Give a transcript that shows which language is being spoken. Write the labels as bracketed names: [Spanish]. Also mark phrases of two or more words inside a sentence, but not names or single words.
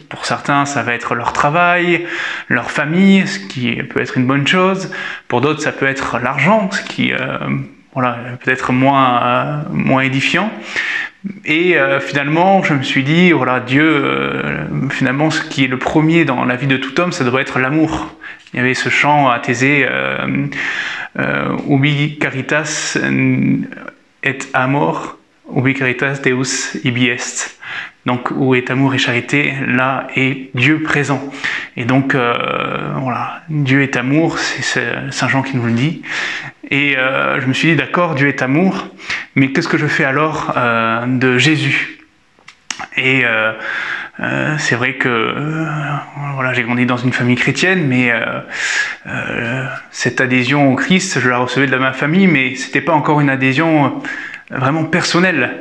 [French] Pour certains, ça va être leur travail, leur famille, ce qui peut être une bonne chose. Pour d'autres, ça peut être l'argent, ce qui voilà, peut-être moins édifiant. Et finalement, je me suis dit, voilà, Dieu, finalement, ce qui est le premier dans la vie de tout homme, ça devrait être l'amour. Il y avait ce chant à Thésée, [Latin] Ubi caritas et amor, ubi caritas Deus ibi est. [French] Donc, où est amour et charité, là est Dieu présent. Et donc, voilà, Dieu est amour, c'est Saint Jean qui nous le dit. Et je me suis dit, d'accord, Dieu est amour, mais qu'est-ce que je fais alors de Jésus? Et c'est vrai que voilà, j'ai grandi dans une famille chrétienne, mais cette adhésion au Christ, je la recevais de ma famille, mais c'était pas encore une adhésion vraiment personnelle.